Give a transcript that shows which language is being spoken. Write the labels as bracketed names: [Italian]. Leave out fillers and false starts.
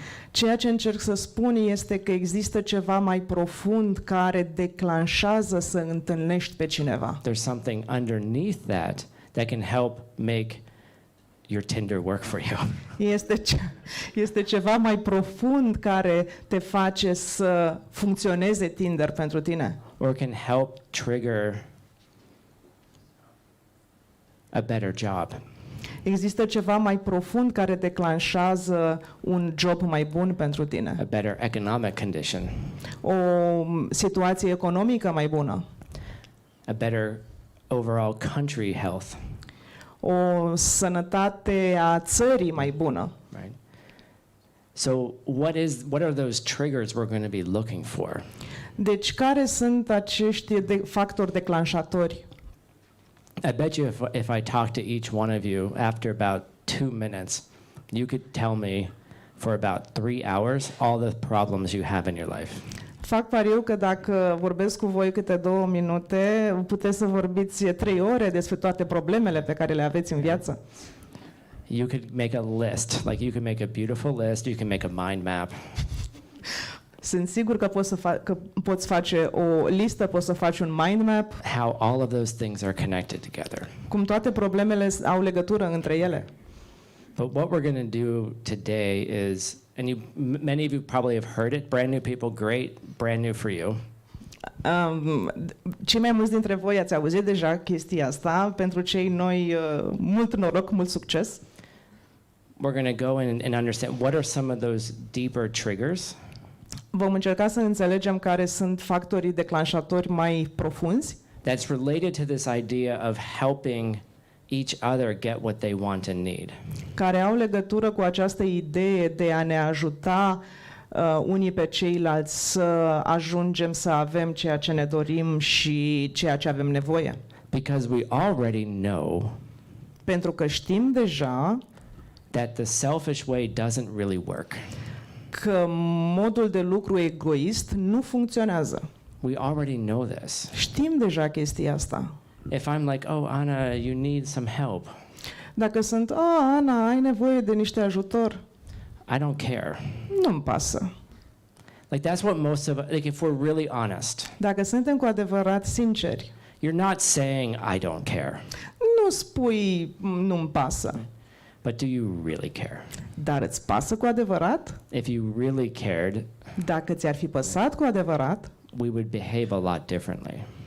[Romanian] Ceea ce încerc să spun este că există ceva mai profund care declanșează să întâlnești pe cineva. [English] There's something underneath that can help make your Tinder work for you. [Romanian] Este ceva mai profund care te face să funcționeze Tinder pentru tine. [English] Or can help trigger a better job. [Romanian] Există ceva mai profund care declanșează un job mai bun pentru tine. [English] A better economic condition. [Romanian] O situație economică mai bună. [English] A better overall country health. [Romanian] O sănătate a țării mai bună. [English] Right. So what are those triggers we're going to be looking for? [Romanian] Deci care sunt acești factori declanșatori? [English] I bet you if I talk to each one of you after about 2 minutes, you could tell me for about 3 hours all the problems you have in your life. [Romanian] Fac pariu că dacă vorbesc cu voi câte 2 minute, puteți să vorbiți 3 ore despre toate problemele pe care le aveți în viață. [English] You could make a list, like you could make a beautiful list, you can make a mind map. [Romanian] Sunt sigur că poți face o listă, poți să faci un mind map, [English] How all of those things are connected together. [Romanian] cum toate problemele au legătură între ele. [English] But what we're going to do today is, and many of you probably have heard it, brand new people, great, brand new for you. [Romanian] Cei mai mulți dintre voi ați auzit deja chestia asta, pentru cei noi mult noroc, mult succes. [English] We're going to go and understand what are some of those deeper triggers. [Romanian] Vom încerca să înțelegem care sunt factorii declanșatori mai profunzi [English] That's related to this idea of helping each other get what they want and need. [Romanian] care au legătură cu această idee de a ne ajuta unii pe ceilalți să ajungem să avem ceea ce ne dorim și ceea ce avem nevoie. [English] Because we already know [Romanian] Pentru că știm deja [English] that the selfish way doesn't really work. [Romanian] că modul de lucru egoist nu funcționează. [English] We already know this. [Romanian] Știm deja chestia asta. [English] If I'm like, oh, Anna, you need some help, [Romanian] Dacă sunt, Ana, ai nevoie de niște ajutor, [English] I don't care. [Romanian] nu-mi pasă. [English] Like that's what most of, like if we're really honest, [Romanian] Dacă suntem cu adevărat sinceri, [English] you're not saying I don't care. [Romanian] nu spui nu-mi pasă, [English] But do you really care? [Romanian] Dar îți pasă cu adevărat? [English] If you really cared, [Romanian] Dacă ți-ar fi păsat cu adevărat, [English] we would behave a lot differently.